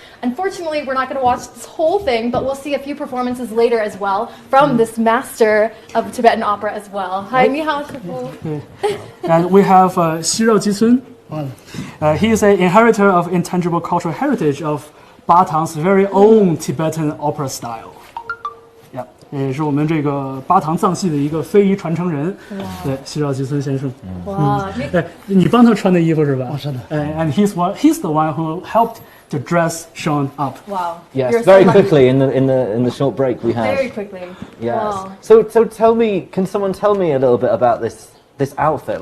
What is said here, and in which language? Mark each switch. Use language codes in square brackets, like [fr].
[en] Unfortunately, we're not going to watch this whole thing, but we'll see a few performances later as well from this master of Tibetan opera as well. Hi, ni hao, Shifu. And we have Xi Jicun. He is an inheritor of intangible cultural heritage of Batang's very own Tibetan opera style. [zh] 也是我们这个巴塘藏戏的一个非遗传承人，对，西绕吉村先生。哇，你帮他穿的衣服是吧？我是的。 [en] And he's the one who helped to dress Sean up. Wow. Yes, You're very so lucky. quickly in the short break we had. Very quickly. Yes. Wow. So tell me, can someone tell me a little bit about this outfit?